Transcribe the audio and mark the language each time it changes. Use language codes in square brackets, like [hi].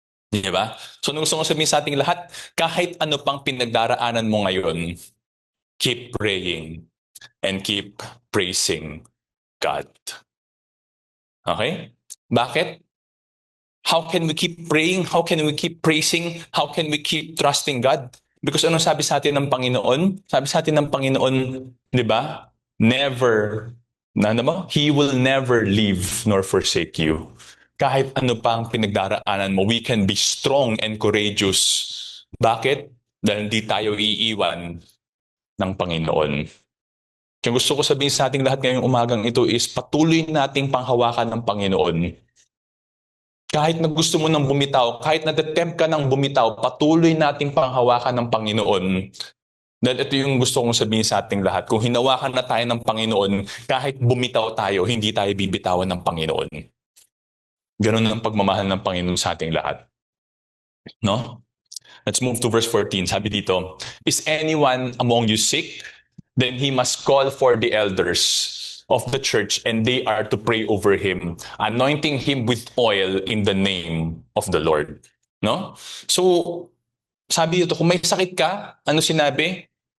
[tl] Di ba? So, nung gusto ko sabihin sa ating lahat, kahit ano pang pinagdaraanan mo ngayon, [en] keep praying and keep praising God. [tl] Okay? Bakit? [en] How can we keep praying? How can we keep praising? How can we keep trusting God? [tl] Because ano sabi sa atin ng Panginoon? Sabi sa atin ng Panginoon, di ba? Never, ano mo? [en] He will never leave nor forsake you. [tl] Kahit ano pa ang pinagdaraanan mo, [en] we can be strong and courageous. [tl] Bakit? Dahil hindi tayo iiwan ng Panginoon. Kaya gusto ko sabihin sa ating lahat ngayong umagang ito is patuloy nating panghawakan ng Panginoon. Kahit na gusto mo nang bumitaw, kahit na-tempt ka nang bumitaw, patuloy nating panghawakan ng Panginoon. Dahil ito yung gusto kong sabihin sa ating lahat. Kung hinawakan na tayo ng Panginoon, kahit bumitaw tayo, hindi tayo bibitawan ng Panginoon. Ganun ang pagmamahal ng Panginoon sa ating lahat. [en] No? Let's move to verse 14. [tl] Sabi dito, [en] is anyone among you sick? Then he must call for the elders of the church and they are to pray over him, anointing him with oil in the name of the Lord. No? [tl] So, sabi dito, kung may sakit ka, ano sinabi?